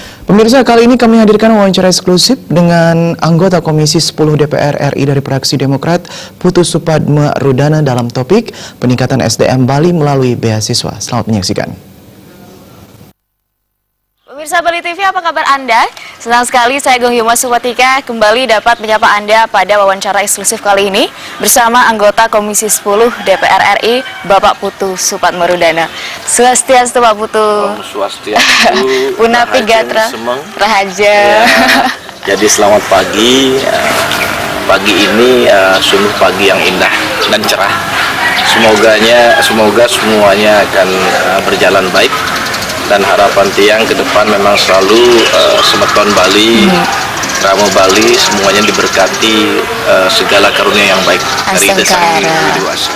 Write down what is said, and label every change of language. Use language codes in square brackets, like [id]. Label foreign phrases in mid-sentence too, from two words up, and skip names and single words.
[id] Pemirsa, kali ini kami hadirkan wawancara eksklusif dengan anggota Komisi 10 DPR RI dari fraksi Demokrat, Putu Supatme Rudana dalam topik peningkatan SDM Bali melalui beasiswa. Selamat menyaksikan. Pemirsa Bali TV, apa kabar Anda? Senang sekali saya Gung Yuma Supatika kembali dapat menyapa Anda pada wawancara eksklusif kali ini bersama anggota Komisi 10 DPR RI, Bapak Putu Supatme Rudana. Swastiastu Pak Putu. Swastiastu. [ban] Punapi Gatra Rahaja. [id] Ya, jadi selamat pagi. Pagi ini sungguh pagi yang indah dan cerah. Semoga semuanya akan berjalan baik. Dan harapan tiang ke depan memang selalu Semeton Bali, Ramo Bali, semuanya diberkati segala karunia yang baik dari Desa Widiwasa.